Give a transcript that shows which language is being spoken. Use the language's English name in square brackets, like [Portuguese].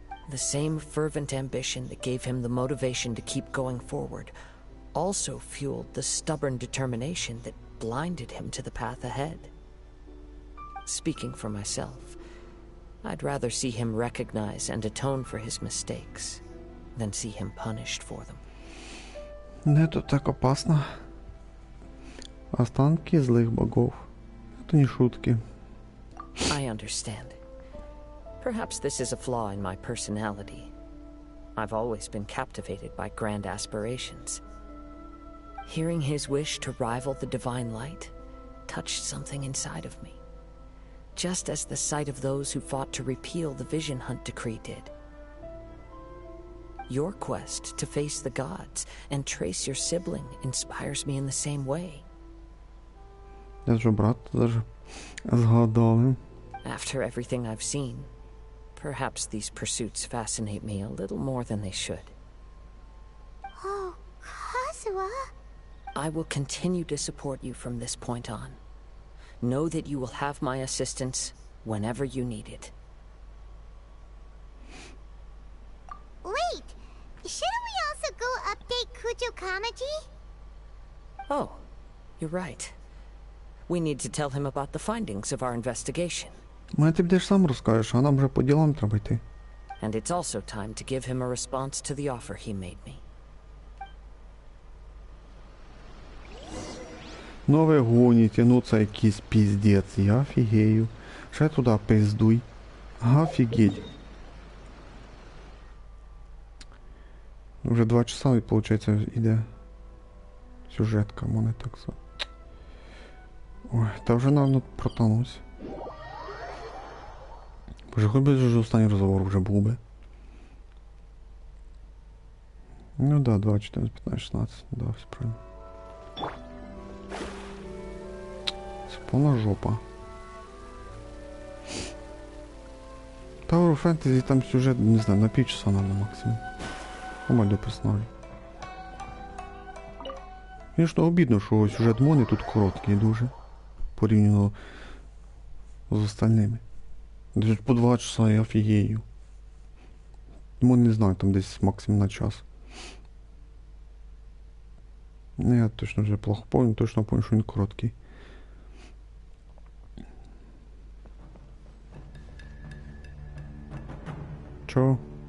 [English] The same fervent ambition that gave him the motivation to keep going forward also fueled the stubborn determination that blinded him to the path ahead. Speaking for myself, I'd rather see him recognize and atone for his mistakes than see him punished for them. [Russian] Это так опасно. Останки злых богов. Это не шутки. [English] I understand. Perhaps this is a flaw in my personality. I've always been captivated by grand aspirations. Hearing his wish to rival the divine light touched something inside of me, just as the sight of those who fought to repeal the Vision Hunt decree did. Your quest to face the gods and trace your sibling inspires me in the same way. [Ukrainian] Даже брат даже згадали. [English] After everything I've seen, perhaps these pursuits fascinate me a little more than they should. Oh, Kazuha. I will continue to support you from this point on. Know that you will have my assistance whenever you need it. Wait! Shouldn't we also go update Kujo Kamaji? Oh, you're right. We need to tell him about the findings of our investigation. [Ukrainian] Ти будеш сам розкажеш, а нам вже по ділам треба йти. [English] And it's also time to give him a response to the offer he made me. [Ukrainian] Ну ви гоніте, ну це якийсь піздець, я офігею. Ще туди пиздуй. Офігеть. Вже 2 часа, виходить, іде сюжетка, мене так за. Ой, та вже навіть протонусь. Боже, хоч би вже останній розговор вже був би. Ну да, 2, 14, 15, 16, да, все правильно. Це повна жопа. Tower Fantasy там сюжет, не знаю, на півчаса надо максимум. Помаль персонажі. Звісно, обідно, що сюжет Мони тут короткий дуже. Порівняно з остальними. Десь по 2 часа я офігею. Тому не знаю, там десь максимум на час. Ну, я точно вже плохо помню, точно помню, що він короткий. Чого?